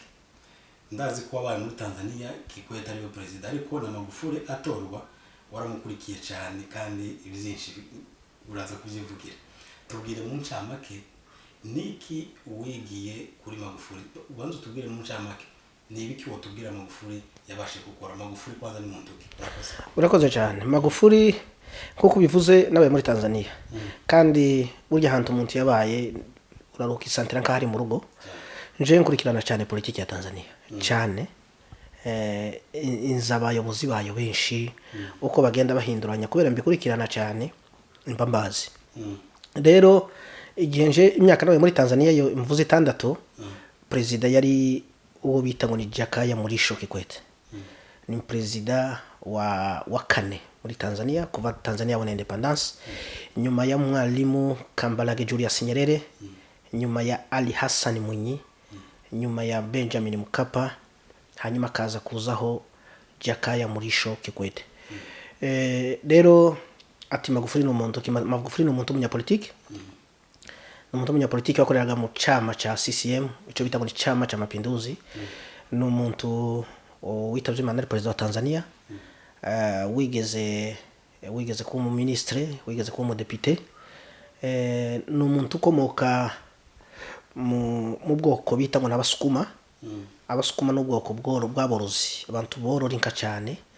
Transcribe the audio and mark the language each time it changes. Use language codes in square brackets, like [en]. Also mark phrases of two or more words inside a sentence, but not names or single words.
[rn] Ndazi ko wabaye muri Tanzania Kikwete ari we president, ariko na Magufuli atorwa waramukurikiye cyane, kandi ibizinshi uraza kuzivugira. Tubwire mu ncamake niki wigiye kuri Magufuli. Ubanza tubwire mu ncamake ni ibiki wotubwira Magufuli yabashe gukora. Magufuli kwanza ni muntu ki? Urakoze cyane. Magufuli kuko bivuze nabaye muri Tanzania, kandi burya hantu umuntu yabaye uraruka isantira nka hari mu rugo. Nje nkurikirana cyane politiki ya Tanzania cyane, inzabayobozi bayo benshi uko bagenda bahinduranya, kubera mbikurikirana cyane mbambazi. Rero igihe nje imyaka nawe muri Tanzania yo mvuze 6, president yari uwo bita ngo ni Jakaya Mrisho Kikwete. Ni president wa 4 muri Tanzania kuva Tanzania yabona independence, nyuma ya Mwalimu Kambarage Julius Nyerere, nyuma ya Ali Hassan Mwinyi, nyuma ya Benjamin Mkapa, hanyuma kaza kuzaho Jakaya Mrisho Kikwete. Rero ati Magufuli ni umuntu w'umunyapolitiki. Umuntu w'umunyapolitiki wakoreraga mu [sw] chama cha CCM, [rn] ico bita ngo ni [sw] chama cha mapinduzi. [rn] Ni umuntu witavye Imana, ari president wa Tanzania. Wigeze kuba mu ministre, wigeze kuba mu député. Ni umuntu ukomoka mu bwoko bita ngo n'abasukuma. Abasukuma n'ubwoko bw'aborozi, abantu borora inka cyane.